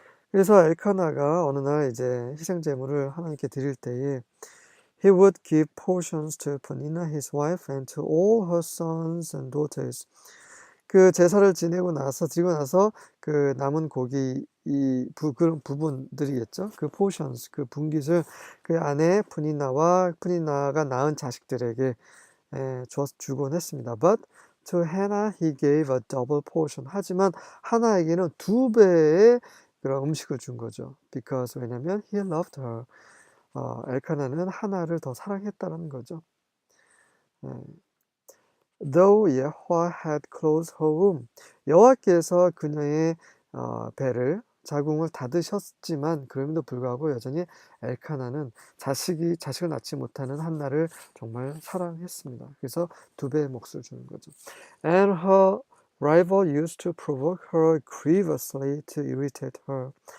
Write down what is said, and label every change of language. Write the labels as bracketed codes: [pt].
[ko] 그래서 엘카나가 어느 날 이제 희생 제물을 하나님께 드릴 때에 [en] he would give portions to Peninnah his wife and to all her sons and daughters. [ko] 그 제사를 지내고 나서 드리고 나서 그 남은 고기 그런 부분들이겠죠. 그 portions, 그 분깃을 그 아내 푸니나가 낳은 자식들에게 주곤 했습니다. [en] But to Hannah he gave a double portion. [ko] 하지만 하나에게는 2배의 그런 음식을 준 거죠. [en] Because [ko] 왜냐면 [en] he loved her. [ko] 엘카나는 하나를 더 사랑했다는 거죠. [en] Though Yahweh had closed her womb. [ko] 여호와께서 그녀의 배를 자궁을 닫으셨지만 그럼에도 불구하고 여전히 엘카나는 자식을 낳지 못하는 한나를 정말 사랑했습니다. 그래서 2배의 몫을 주는 거죠. [en] And her rival used to provoke her grievously to irritate her.